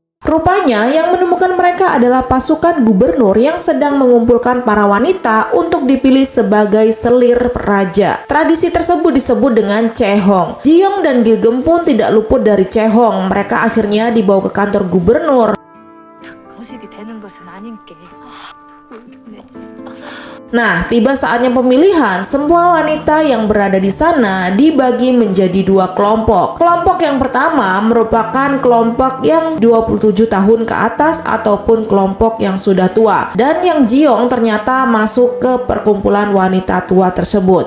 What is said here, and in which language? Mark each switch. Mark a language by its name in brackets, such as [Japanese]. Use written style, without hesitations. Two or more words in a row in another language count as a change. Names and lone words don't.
[Indonesian] Rupanya yang menemukan mereka adalah pasukan gubernur yang sedang mengumpulkan para wanita untuk dipilih sebagai selir raja. Tradisi tersebut disebut dengan Chehong. Ji-young dan Gil-geum pun tidak luput dari Chehong. Mereka akhirnya dibawa ke kantor gubernur. [Korean] 거짓이 되는 것은 아닌 게. 네, 진짜. [Indonesian] Nah, tiba saatnya pemilihan. Semua wanita yang berada di sana dibagi menjadi dua kelompok. Kelompok yang pertama merupakan kelompok yang 27 tahun ke atas ataupun kelompok yang sudah tua. Dan yang Ji-young ternyata masuk ke perkumpulan wanita tua tersebut.